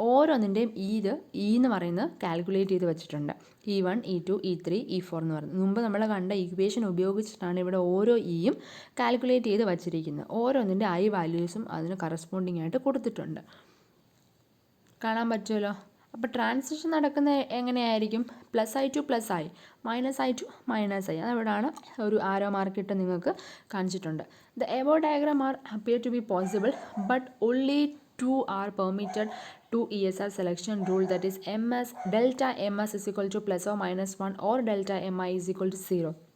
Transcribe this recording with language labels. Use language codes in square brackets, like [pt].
[ml] ഓരോന്നിൻ്റെയും എന്ന് പറയുന്നത് കാൽക്കുലേറ്റ് ചെയ്ത് വെച്ചിട്ടുണ്ട്. E1, E2, E3, E4 എന്ന് പറയുന്നത്. മുമ്പ് നമ്മൾ കണ്ട ഇക്വേഷൻ ഉപയോഗിച്ചിട്ടാണ് ഇവിടെ ഓരോ ഇയും കാൽക്കുലേറ്റ് ചെയ്ത് വച്ചിരിക്കുന്നത്. ഓരോന്നിൻ്റെ ഐ വാല്യൂസും അതിന് കറസ്പോണ്ടിങ് ആയിട്ട് കൊടുത്തിട്ടുണ്ട്. കാണാൻ പറ്റുമല്ലോ. അപ്പോൾ ട്രാൻസിഷൻ നടക്കുന്നത് എങ്ങനെയായിരിക്കും? [en] plus I to plus I, minus I [ml] to minus I. അതവിടാണ് ഒരു ആരോ മാർക്കിട്ട് നിങ്ങൾക്ക് കാണിച്ചിട്ടുണ്ട്. [en] The above diagram are appear to be possible but only 2 are permitted to ESR selection rule, that is ms delta ms is equal to plus or minus 1 or delta mi is equal to 0.